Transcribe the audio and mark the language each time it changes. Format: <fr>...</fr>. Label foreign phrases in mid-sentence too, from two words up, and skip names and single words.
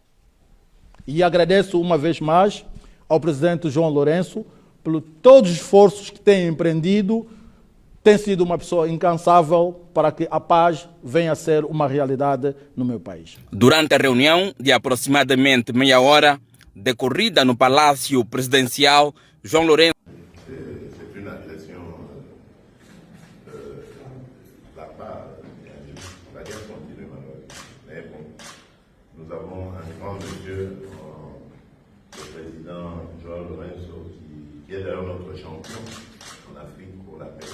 <pt>E agradeço uma vez mais ao Presidente João Lourenço por todos os esforços que tem empreendido. Tem sido uma pessoa incansável para que a paz venha a ser uma realidade no meu país. Durante a reunião de aproximadamente meia hora, decorrida no Palácio Presidencial, João Lourenço...</pt> <fr>C'est une agression de la part la guerre continue malheureusement. Mais bon, nous avons un grand monsieur, le président João Lourenço, qui est d'ailleurs notre champion en Afrique pour la paix.</fr>